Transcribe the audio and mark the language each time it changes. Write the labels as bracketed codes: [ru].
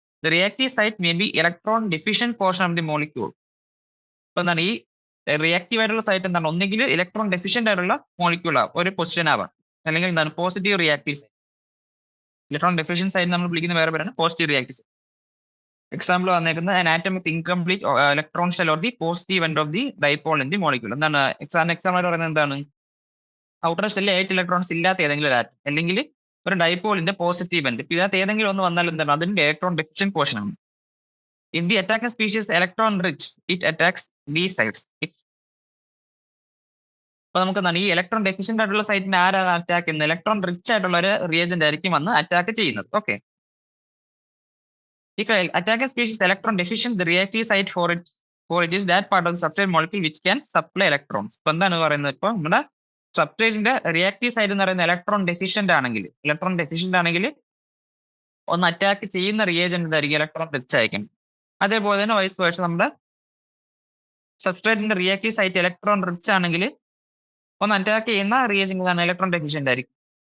[en] The reactive site may be electron deficient portion of the molecule. [ml] ഇപ്പൊ എന്താണ് ഈ reactive ആയിട്ടുള്ള സൈറ്റ് എന്താണ്, ഒന്നെങ്കിൽ ഇലക്ട്രോൺ ഡെഫിഷ്യന്റ് ആയിട്ടുള്ള മോളിക്യൂൾ ആവാം, ഒരു പൊസിഷൻ ആവാം, അല്ലെങ്കിൽ എന്താണ് positive reactive site. Electron deficient site നമ്മൾ വിളിക്കുന്ന വേറെ പേരാണ് പോസിറ്റീവ് റിയാക്റ്റീവ് സൈറ്റ്. എക്സാമ്പിൾ വന്നേക്കുന്നത് [en] an atom with incomplete electron shell or the positive end of the dipole in the molecule. [ml] എന്താണ് എക്സാമ്പിൾ ആയിട്ട് പറയുന്നത്, എന്താണ് ഔട്ടർ ഷെല്ലിൽ 8 ഇലക്ട്രോൺസ് ഇല്ലാത്ത ഏതെങ്കിലും ഒരു ആറ്റം, അല്ലെങ്കിൽ ഒരു ഡൈപോളിന്റെ പോസിറ്റീവ് എൻഡ്, ഇതിനകത്ത് ഏതെങ്കിലും ഒന്ന് വന്നാൽ എന്താണ് അതിന്റെ ഇലക്ട്രോൺ ഡെഫിഷ്യന്റ് പോർഷൻ ആണ്. [en] In the attacking species electron rich it attacks these sites. [ml] അപ്പൊ നമുക്ക് എന്താണ് ഈ ഇലക്ട്രോൺ ഡെഫിഷ്യന്റ് ആയിട്ടുള്ള സൈറ്റിനെ ആരാണ് അറ്റാക്ക് ചെയ്യുന്നത്, ഇലക്ട്രോൺ റിച്ച് ആയിട്ടുള്ള ഒരു റിയേജന്റ് ആയിരിക്കും വന്ന് അറ്റാക്ക് ചെയ്യുന്നത്. [en] Okay, if an attacking species is electron deficient, the reactive site for it is that part of the substrate molecule which can supply electrons. [ml] ഇപ്പൊ എന്താണ് പറയുന്നത്, ഇപ്പൊ നമ്മുടെ സബ്സ്ട്രേറ്റിന്റെ റിയാക്റ്റീവ് സൈറ്റ് എന്ന് പറയുന്നത് ഇലക്ട്രോൺ ഡെഫിഷ്യന്റ് ആണെങ്കിൽ ഒന്ന് അറ്റാക്ക് ചെയ്യുന്ന റിയേജന്റ് എന്തായിരിക്കും, ഇലക്ട്രോൺ റിച്ച് ആയിരിക്കും. അതേപോലെ തന്നെ വൈസ് വേഴ്സ, നമ്മുടെ സബ്സ്ട്രേറ്റിന്റെ റിയാക്റ്റീവ് സൈറ്റ് ഇലക്ട്രോൺ റിച്ച് ആണെങ്കിൽ ഒന്ന് അറ്റാക്ക് ചെയ്യുന്ന റിയേജന്റ് ഇലക്ട്രോൺ ഡെഫിഷ്യന്റ് ആയിരിക്കും.